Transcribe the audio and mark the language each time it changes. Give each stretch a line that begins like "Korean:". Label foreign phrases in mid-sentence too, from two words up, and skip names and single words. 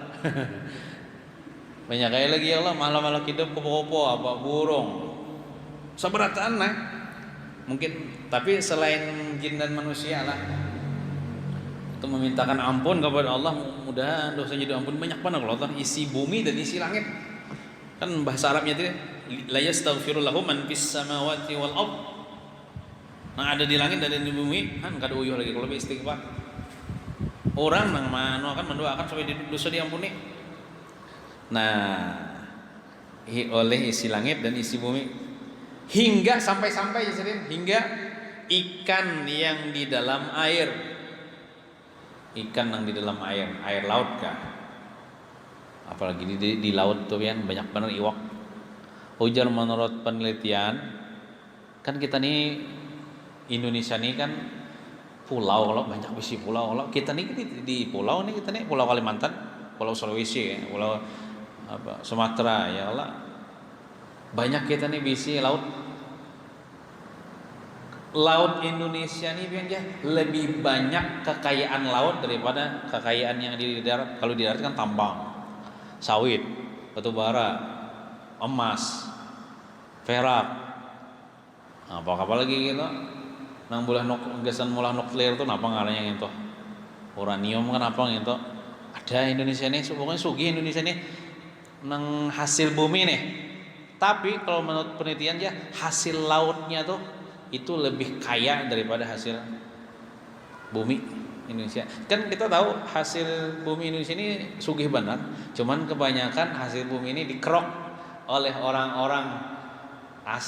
Indonesian: Banyak kayak lagi ya Allah, malam-malam hidup kupu-kupu apa burung, seberatan lah mungkin. Tapi selain jin dan manusia lah, itu memintakan ampun kepada Allah, mudah dosanya diampun. Banyak banget kalau Allah isi bumi dan isi langit. Kan bahasa Arabnya itu
Arabic: لا يستغفر له من في السماوات والأرض.
Banjar: Nah, ada di langit dan di bumi kan kada uyuh lagi kalau istighfar. Orang nang mano akan mendoakan supaya dosa diampuni.
Indonesian: Nah, oleh isi langit dan isi bumi, hingga sampai-sampai hingga ikan yang di dalam air, ikan yang di dalam air laut kah?
Banjar: Apalagi di laut tuh kan banyak banget iwak. Ujar menurut penelitian, kan kita nih Indonesia nih kan pulau, kalau banyak bisi pulau.
Indonesian: Kalau kita nih di pulau nih, kita nih Pulau Kalimantan, Pulau Sulawesi, Pulau Sumatera, ya Allah.
Banjar: Banyak kita nih bisi laut. Laut Indonesia nih biar lebih banyak kekayaan laut daripada kekayaan yang di darat.
Indonesian: Kalau di darat kan tambang, sawit, batu bara, emas, perak, apa lagi gitu.
Banjar: Nang bolah gasan mulah nuklir tuh napa ngalanya gitu.
Indonesian: Uranium kan apa gitu.
Banjar: Ada Indonesia nih, pokoknya sugih Indonesia nih nang hasil bumi nih.
Indonesian: Tapi kalau menurut penelitian ya hasil lautnya tuh itu lebih kaya daripada hasil bumi Indonesia.
Banjar: Kan kita tahu hasil bumi Indonesia ini sugih benar, cuman kebanyakan hasil bumi ini dikerok oleh orang-orang asing.